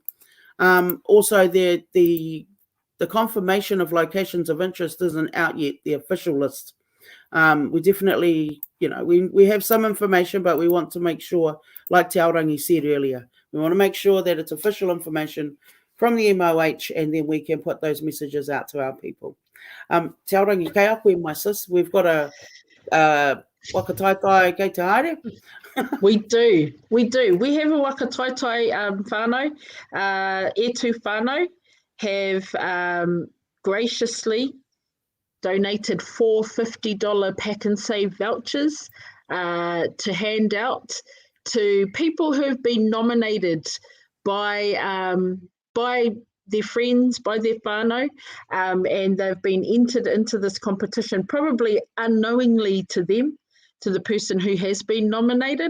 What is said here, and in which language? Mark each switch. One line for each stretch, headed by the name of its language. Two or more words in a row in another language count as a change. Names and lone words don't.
English: Also, the confirmation of locations of interest isn't out yet, the official list. We definitely, we have some information, but we want to make sure, like Te Aorangi said earlier, we want to make sure that it's official information from the MOH, and then we can put those messages out to our people.
Māori: Te Aorangi kei aku,
English: my sis, we've got a
Māori: wakataitai kei te haere.
English: We do. We have a
Māori: wakataitai whānau.
English: E2 whānau have graciously donated 4 $50 Pack and Save vouchers to hand out to people who have been nominated by their friends, by their whānau, and they've been entered into this competition, probably unknowingly to them, to the person who has been nominated.